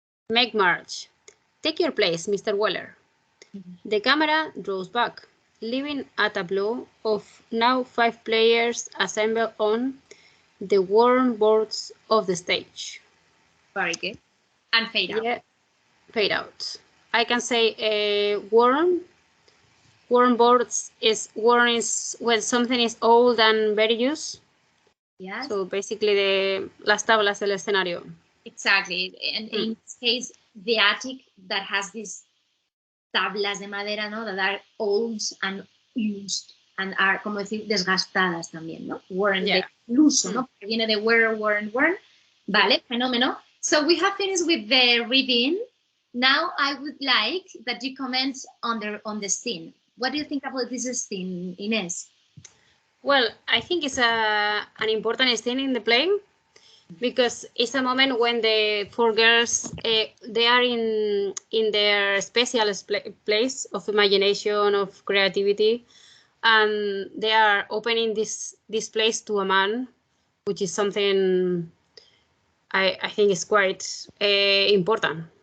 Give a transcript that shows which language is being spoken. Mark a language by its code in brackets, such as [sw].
[en] Meg March, take your place, Mr. Weller. The camera draws back, leaving a tableau of now 5 players assembled on the worn boards of the stage. Very good. And fade out. Yeah, fade out. I can say worn. Worn boards is when something is old and very used. Yes. So basically [es] las tablas del escenario. [en] Exactly. And in this case, the attic that has these [es] tablas de madera, ¿no? [en] That are old and used and are, [es] como decir, desgastadas también, ¿no? [en] Worn, yeah. [es] De uso, ¿no? Porque viene de wear, worn. Vale, fenómeno. [en] So we have finished with the reading. Now I would like that you comment on the scene. What do you think about this scene, Inés? Well, I think it's an important scene in the play because it's a moment when the 4 girls they are in their special place of imagination, of creativity, and they are opening this place to a man, which is something I think is quite important.